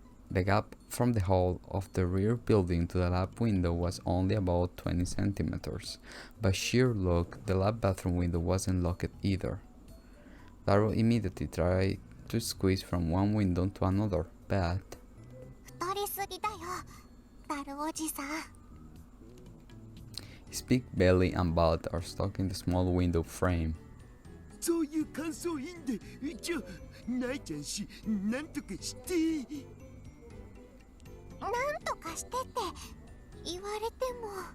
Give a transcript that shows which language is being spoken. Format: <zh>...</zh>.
<en>The gap from the hall of the rear building to the lab window was only about 20 centimeters. By sheer luck, the lab bathroom window wasn't locked either. Darrow immediately tried to squeeze from one window to another, but</en> <ja>太りすぎだよ、ダルおじさん。</ja> <en>his big belly and butt are stuck in the small window frame.</en> <ja>そういう感想いいんで、じゃあないちゃんし、なんとかして。なんとかしてって言われても。</ja>